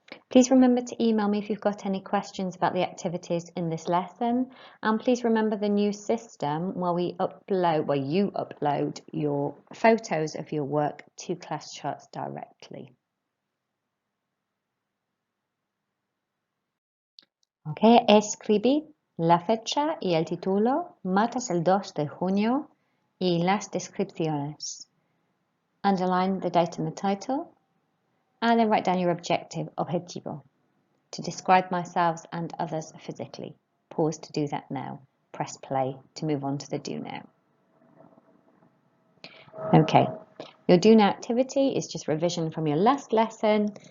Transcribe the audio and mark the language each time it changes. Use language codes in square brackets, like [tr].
[en] Please remember to email me if you've got any questions about the activities in this lesson, and please remember the new system where you upload your photos of your work to class charts directly. [es] Okay, escribí la fecha y el título, martes el 2 de junio y las descripciones. [en] Underline the date and the title, and then write down your objetivo, to describe myself and others physically. Pause to do that now. Press play to move on to the do now. Okay, your do now activity is just revision from your last lesson.